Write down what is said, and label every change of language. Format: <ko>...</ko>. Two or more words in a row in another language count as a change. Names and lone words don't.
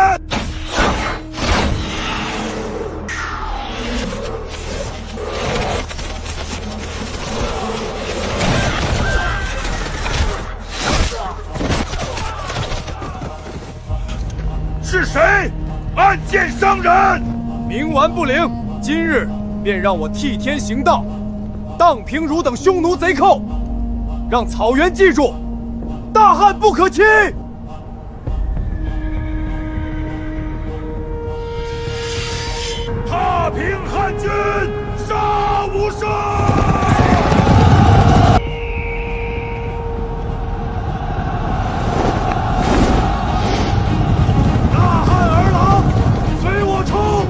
<zh>是誰暗箭傷人？冥頑不靈，今日便讓我替天行道，蕩平汝等匈奴賊寇，讓草原記住，大漢不可欺！踏平汉軍，殺無赦！大漢兒郎，隨我衝！</zh>